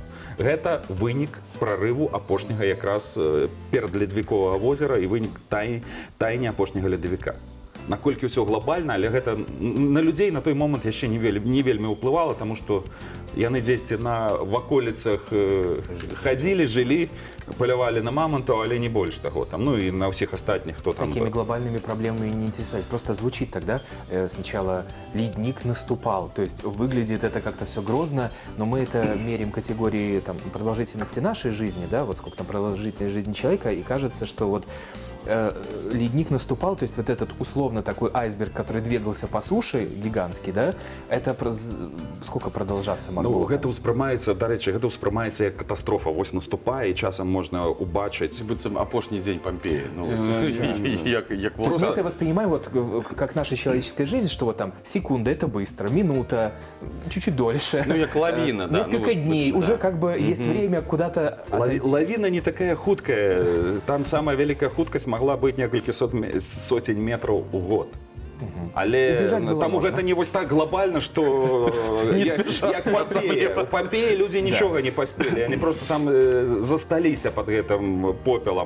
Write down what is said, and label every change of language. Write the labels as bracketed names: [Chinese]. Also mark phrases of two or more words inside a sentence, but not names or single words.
[Belarusian] Гэта вынік прарыву апошняга якраз перадледавіковага возера і вынік таяния апошняга ледавіка. Наколькі ўсё глобальна, але гэта на людзей на той момант яшчэ не вельмі ўплывала, таму што яны дзесьці на ваколіцах хадзілі, жылі, полявали на мамонтов, але [Russian] не больше того. Там, ну и на всех остальных, кто там Такими был. глобальными проблемами не интересовались. Просто звучит тогда, сначала ледник наступал, то есть выглядит это как-то все грозно, но мы это меряем категории там, продолжительности нашей жизни, да, вот сколько там продолжительность жизни человека, и кажется, что вот ледник наступал, то есть вот этот условно такой айсберг, который двигался по суше, гигантский, да, это сколько продолжаться могло? [Belarusian] Ну, гэта ўспрымаецца, дарэчы, гэта ўспрымаецца як катастрофа. Вось наступае, і часам можна убачыць. Быццам апошні дзень Помпеи. Ну, як [Russian] Просто это воспринимаем вот как наша человеческая жизнь, что вот там секунда это быстро, минута, чуть-чуть дольше. [Belarusian] Ну, як лавина, да. [Russian] Несколько дней, уже как бы есть время куда-то отойти. [Belarusian] Лавина не такая хуткая. Там самая великая хуткость могла быць некалькі сотень метраў у год. Але таму гэта не вось так глобальна, што як Помпея. У Помпеі людзі нічога не паспелі, они просто там засталіся пад гэтым попелам.